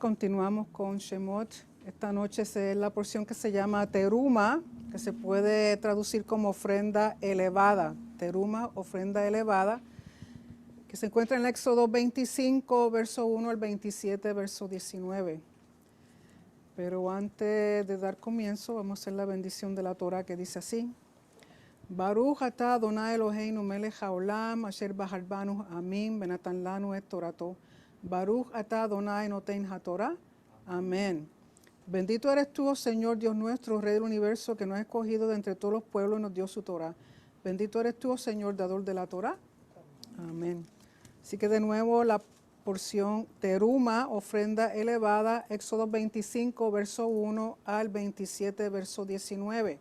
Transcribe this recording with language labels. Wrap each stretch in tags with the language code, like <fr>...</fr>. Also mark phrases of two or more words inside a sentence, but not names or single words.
<es>Continuamos con Shemot. Esta noche es la porción que se llama Teruma, que se puede traducir como ofrenda elevada. Teruma, ofrenda elevada, que se encuentra en el Éxodo 25, verso 1 al 27, verso 19. Pero antes de dar comienzo, vamos a hacer la bendición de la Torah que dice así.</es> <he>ברוך אתה אדוני אלוהינו מלך העולם אשר בחר בנו עמים ונתן לנו את תורתו. ברוך אתה אדוני נותן התורה.</he> <es>Amén. Bendito eres tú, oh Señor Dios nuestro, Rey del universo, que nos ha escogido de entre todos los pueblos y nos dio su Torah. Bendito eres tú, oh Señor, dador de la Torah. Amén. Así que de nuevo la porción Teruma, ofrenda elevada, Éxodo 25, verso 1 al 27, verso 19.</es>